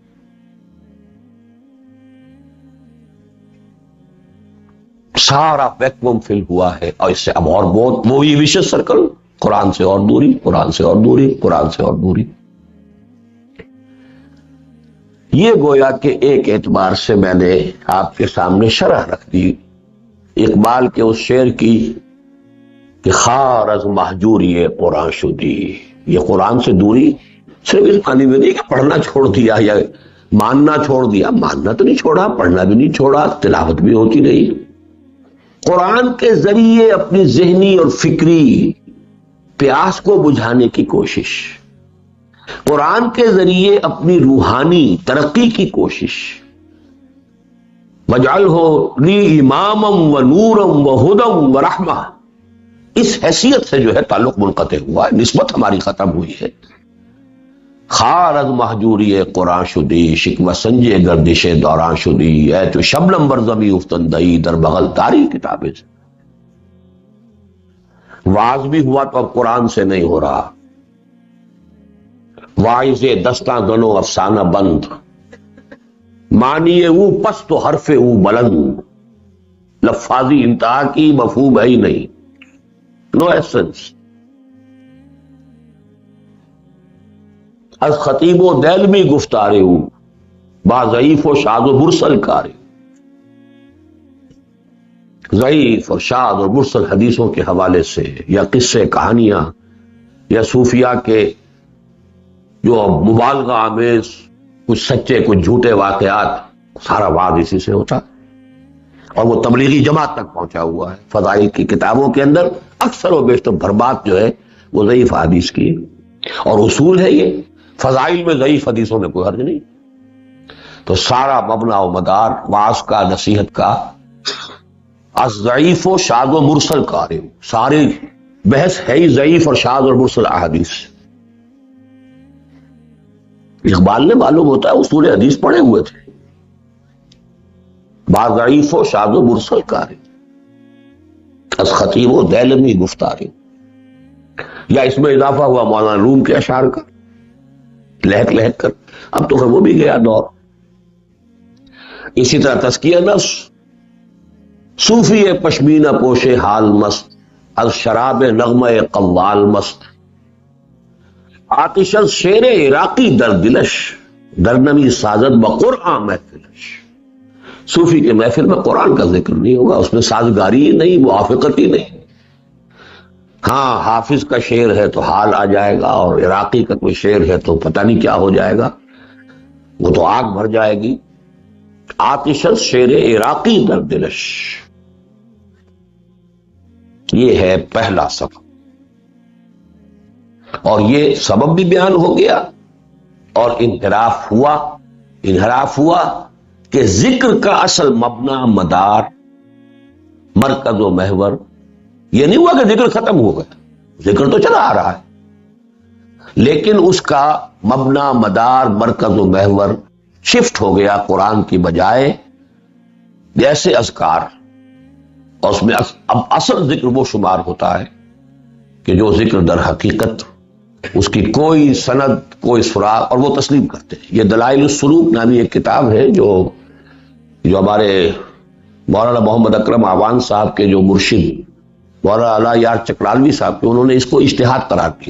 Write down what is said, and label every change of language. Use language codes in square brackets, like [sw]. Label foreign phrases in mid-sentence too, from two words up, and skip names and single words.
[ur] سارا ویکوم فل ہوا ہے، اور اس سے اب اور بہت وہی [en] vicious circle, [ur] قرآن سے اور دوری، قرآن سے اور دوری، قرآن سے اور دوری. یہ گویا کہ ایک اعتبار سے میں نے آپ کے سامنے شرح رکھ دی اقبال کے اس شعر کی کہ [fa] خار از محجوری قرآن شدی. [ur] یہ قرآن سے دوری صرف اس معنی میں نہیں کہ پڑھنا چھوڑ دیا یا ماننا چھوڑ دیا، ماننا تو نہیں چھوڑا، پڑھنا بھی نہیں چھوڑا، تلاوت بھی ہوتی نہیں. قرآن کے ذریعے اپنی ذہنی اور فکری پیاس کو بجھانے کی کوشش، قرآن کے ذریعے اپنی روحانی ترقی کی کوشش. [ar] وَاجْعَلْهُ لِي إِمَامًا وَنُورًا وَهُدًى وَرَحْمَةً. [ur] اس حیثیت سے جو ہے تعلق منقطع ہوا ہے، نسبت ہماری ختم ہوئی ہے. [fa] خار از محجوری قرآن شدی، شکوہ سنجے گردش دوران شدی، اے تو شبنم بر زمی افتندئی در بغل تاری کتابیں سے. [ur] واعظ بھی ہوا تو اب قرآن سے نہیں ہو رہا. [fa] واعظ دستاں گنو افسانہ بند، معنی او پست و حرف او بلند. [ur] لفاظی انتہا کی مفہوم ہے ہی نہیں، [en] no essence. [fa] از خطیب و دیلمی گفتارے او، با ضعیف و شاذ و مرسل کارے. [ur] ضعیف اور شاذ اور مرسل حدیثوں کے حوالے سے یا قصے کہانیاں یا صوفیاء کے جو مبالغہ آمیز کچھ سچے کچھ جھوٹے واقعات، سارا وعظ اسی سے ہوتا، اور وہ تبلیغی جماعت تک پہنچا ہوا ہے. فضائل کی کتابوں کے اندر اکثر و بیشتر بھربات جو ہے وہ ضعیف حدیث کی، اور اصول ہے یہ فضائل میں ضعیف حدیثوں میں کوئی حرج نہیں. تو سارا مبنا و مدار وعظ کا، نصیحت کا، [fa] از ضعیف و شاذ و مرسل کارے، [ur] ساری بحث ہے ہی ضعیف اور شاذ اور مرسل احادیث. اقبال نے معلوم ہوتا ہے اصول حدیث پڑھے ہوئے تھے. [fa] با ضعیف و شاذ و مرسل کارے، از خطیب و دیلمی گفتارے. [ur] یا اس میں اضافہ ہوا مولانا روم کے اشعار کا، لہک لہک کر. اب تو وہ بھی گیا دور. اسی طرح تزکیہ نفس، [fa] صوفی پشمینہ پوش حال مست، از شراب نغمہ قوال مست. آتش از شیر عراقی در دلش، در نمی سازد بقرآن محفلش. [ur] صوفی کے محفل میں قرآن کا ذکر نہیں ہوگا، اس میں سازگاری نہیں، موافقت ہی نہیں. ہاں حافظ کا شعر ہے تو حال آ جائے گا، اور عراقی کا کوئی شعر ہے تو پتہ نہیں کیا ہو جائے گا، وہ تو آگ بھر جائے گی. [fa] آتش از شیر عراقی در دلش، [ur] یہ ہے پہلا سبب. اور یہ سبب بھی بیان ہو گیا، اور انحراف ہوا کہ ذکر کا اصل مبنا، مدار، مرکز و محور یہ نہیں ہوا کہ ذکر ختم ہو گیا. ذکر تو چلا آ رہا ہے، لیکن اس کا مبنا، مدار، مرکز و محور شفٹ ہو گیا قرآن کی بجائے جیسے اذکار. اور اس میں اب اصل ذکر وہ شمار ہوتا ہے کہ جو ذکر در حقیقت اس کی کوئی سند، کوئی سراغ، اور وہ تسلیم کرتے ہیں. یہ دلائل السلوک نامی ایک کتاب ہے جو ہمارے مولانا محمد اکرم آوان صاحب کے جو مرشد مولانا اعلیٰ یار چکرالوی صاحب کے، انہوں نے اس کو اجتہاد قرار کیا.